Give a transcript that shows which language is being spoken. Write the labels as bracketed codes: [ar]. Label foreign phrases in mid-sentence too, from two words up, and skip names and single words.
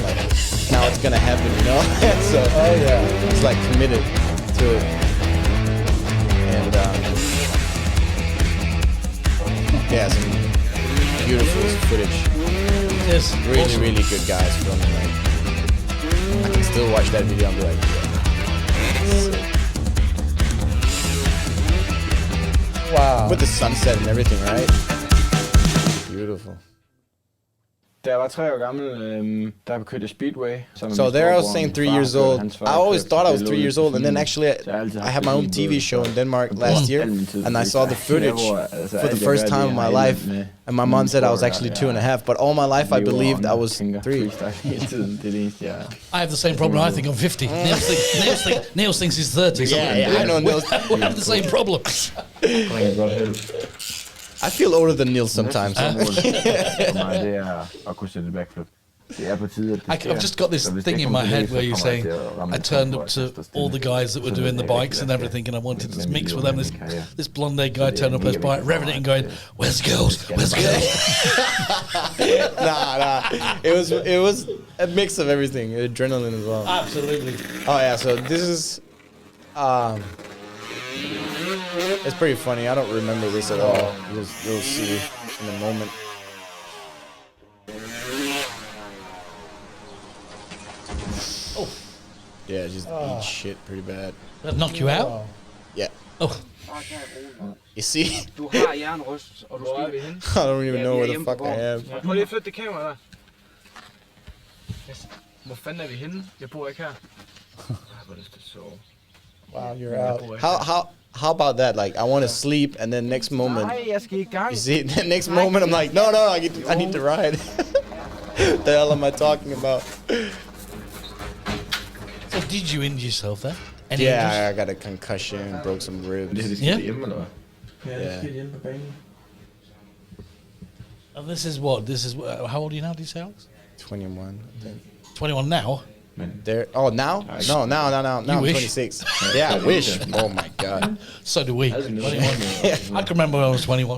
[en] Like, now it's gonna happen, you know. So it's like committed to it, and yeah, some beautiful footage. Yes. Really, awesome. really good guys filming. Like, I can still watch that video and be like, yeah. Wow. With the sunset and everything, right? Beautiful. [da] Da jeg var 3 år gammel, der kørte jeg Speedway. [en] So there I was saying 3 years old. I always thought I was 3 years old, and then actually I had my own TV show in Denmark last year, and I saw the footage for the first time in my life, and my mom said I was actually 2.5, but all my life I believed I was 3. I have the same problem. I think I'm 50. Niels thinks he's 30. So Yeah, I know Niels. We have the same problem. I feel older than Niels sometimes. [da] Det er at kunne sætte backflip. Det er på tide, at det sker. [en] I've just got this [da] Så hvis [en] thing [da] det [en] in [da] kommer [en] my [da] til [en] head [da] det, så [en] where you're [da] kommer [en] saying [da] jeg til at ramme [en] I [da] en [en] turned [da] top, [en] up [da] hvor [en] to [da] jeg står stille. [en] all the guys that were [da] Så [en] doing the [da] det er [en] bikes and [da] rigtig [en] everything, and I wanted to [da] Men [en] mix [da] det [en] with [da] er [en] them. [da] jo min karriere. [en] This blonde guy turned up on his bike, revving it and going, "Where's the girls? Where's the girls?" Nah. It was a mix of everything, adrenaline as well. Absolutely. Oh yeah, so this is it's pretty funny. I don't remember this at all. You'll see in a moment. Oh. Yeah, just eat shit pretty bad. That knock you out? Yeah. Oh. You see? [da] Du har jernryst, og du skal ved hende. [en] I don't even know [da] vi er [en] where the [da] hjemme på [en] fuck I [da] gården. [en] am. [da] Prøv lige at flytte det kamera der. Yes. Hvor fanden er vi henne? Jeg bor ikke her. Hvor er det så... [en] Wow, you're out. How about that? Like, I want to sleep, and then next moment, [da] Nej, jeg skal i gang. [en] you see, the next moment I'm like, no, I need to ride. The hell am I talking about? So did you injure yourself there? Any injuries? Yeah, I got a concussion, broke some ribs. [da] Det Ja. skete hjemme, eller hvad? [en] Yeah. And this is what? This is how old are you now? Do you say, Alex? 21, I think. 21 now. There. Oh, now? No, now I'm wish. 26. Yeah, I wish. Oh my god. So do we. 21. I can remember when I was 21.